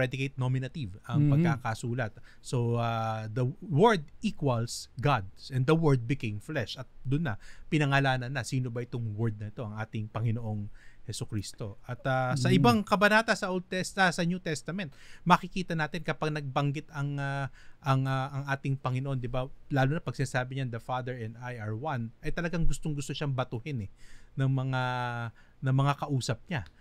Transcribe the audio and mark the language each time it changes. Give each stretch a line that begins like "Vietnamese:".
Filipino: Predicate nominative ang pagkakasulat.
English: So the Word equals God, and the Word became flesh.
Filipino: At doon na pinangalanan na sino ba itong Word na ito, ang ating Panginoong Hesukristo. At sa ibang kabanata sa sa New Testament, makikita natin kapag nagbanggit ang ating Panginoon, 'di ba? Lalo na pag sinasabi niya
English: the Father and I are one,
Filipino: ay talagang gustong-gusto siyang batuhin ng mga kausap niya.